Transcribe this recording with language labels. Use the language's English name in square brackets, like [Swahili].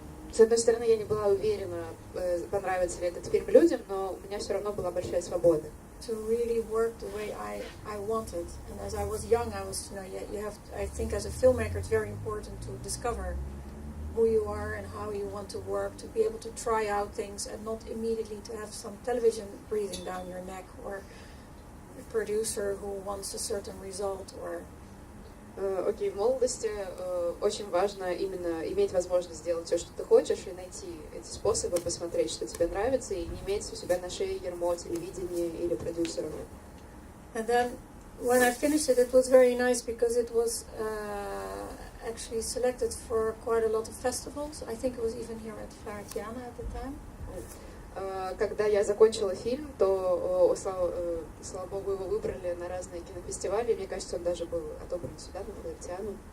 [Russian] С одной стороны, я не была уверена, понравится ли этот фильм людям, но у меня все равно была большая свобода. [English] To really work the way I wanted. And as I was young, I think as a filmmaker it's very important to discover who you are and how you want to work, to be able to try out things and not immediately to have some television breathing down your neck or a producer who wants a certain result or... [Russian] Окей, в молодости очень важно именно иметь возможность сделать все, что ты хочешь, и найти эти способы, посмотреть, что тебе нравится, и не иметь у себя на шее ярмо телевидения или продюсеров. [English] And then when I finished it, it was very nice because it was actually selected for quite a lot of festivals. I think it was even here at FLAHERTIANA at the time. [Russian] Когда я закончила фильм, то, слава богу, его выбрали на разные кинофестивали. Мне кажется, он даже был отобран сюда, на FLAHERTIANу.